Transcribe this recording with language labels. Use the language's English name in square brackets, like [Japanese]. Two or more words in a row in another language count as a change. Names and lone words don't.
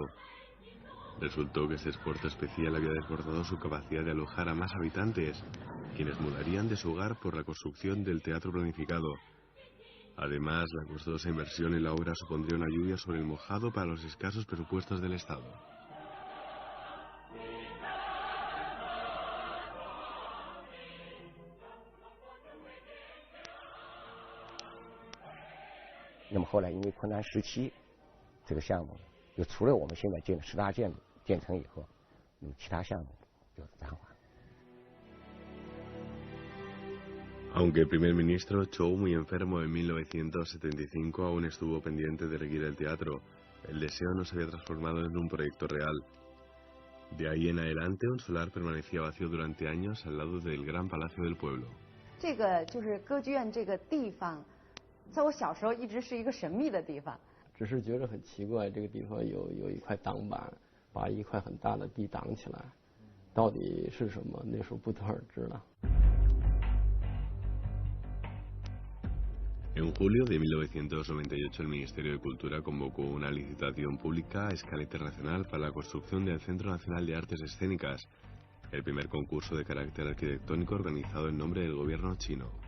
[Spanish] Resultó que este esfuerzo especial había desbordado su capacidad de alojar a más habitantes, quienes mudarían de su hogar por la construcción del teatro planificado. Además, la costosa inversión en la obra supondría una lluvia sobre el mojado para los escasos presupuestos del Estado. [Chinese] 那么后来因为困难时期，这个项目就除了我们现在建的10大建筑建成以后，其他项目就暂缓。 [Spanish] Aunque el primer ministro Zhou, muy enfermo en 1975, aún estuvo pendiente de erguir el teatro, el deseo no se había transformado en un proyecto real. De ahí en adelante, un solar permanecía vacío durante años al lado del gran palacio del pueblo. [Chinese] 这个就是歌剧院这个地方，在我小时候一直是一个神秘的地方。只是觉得很奇怪，这个地方有一块挡板，把一块很大的地挡起来，到底是什么？那时候不得而知了。 [Spanish] En julio de 1998, el Ministerio de Cultura convocó una licitación pública a escala internacional para la construcción del Centro Nacional de Artes Escénicas, el primer concurso de carácter arquitectónico organizado en nombre del gobierno chino.